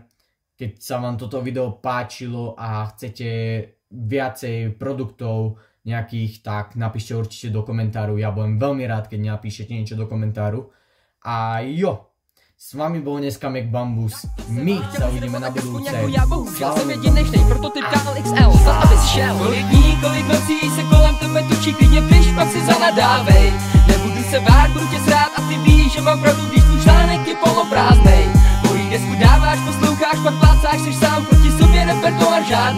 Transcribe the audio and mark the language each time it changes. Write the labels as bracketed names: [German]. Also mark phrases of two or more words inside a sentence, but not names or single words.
[Slovak] Keď sa vám toto video páčilo a chcete viacej produktov nejakých, tak napíšte určite do komentáru. Ja budem veľmi rád, keď napíšete niečo do komentáru. A jo, s vami bol dneska MacBambus. My sa uvidíme na budúce. [Czech] Já jsem jedinečnej, prototyp KLXL, za abys šel. Kolik dní, kolik nocí se kolem tebe točí, klidně piš, pak si zanadávej. Nebudu se bát, budu tě srát a ty víš, že mám pravdu, když tvůj článek je poloprázdnej. Mojí desku dáváš, posloucháš, pak plácáš, seš sám proti sobě, repertoár žádnej.